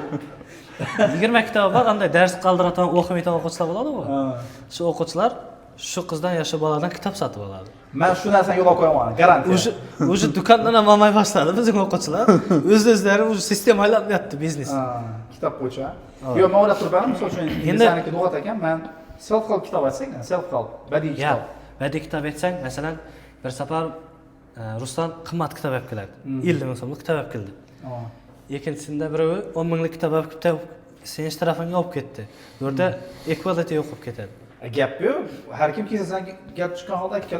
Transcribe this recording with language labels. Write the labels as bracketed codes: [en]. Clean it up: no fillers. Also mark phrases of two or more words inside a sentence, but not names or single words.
[uz] 20 kitob bor, qanday dars qoldiradigan, o'qimaydigan o'quvchilar bo'ladi-ku. Shu o'quvchilar shu qizdan yoshi boladan kitob sotib oladi. Men shu narsani yo'lga qo'yaman, garantiya. O'sha do'kondan ham olmay boshladi bizning o'quvchilar. O'z-o'zlari o'sha sistema aylanmayapti biznes. Kitob bo'yicha. Yo'q, men o'ylab turibman, misol uchun insaniki lug'at ekan, men self-help kitob aytsak, self-help, badiiy kitob. Badiiy kitob aytsang, masalan, bir safar Ruslan qimmat kitob olib keladi. 50 ming so'mlik kitob olib keldi. Ikkinchisida biri 10 minglik kitob olib kelib, sen tarafingga olib ketdi. Bu yerda equality yo'q bo'lib ketadi. Gap yo'q. Har kim kelsa sen gap chiqqan holda keladi.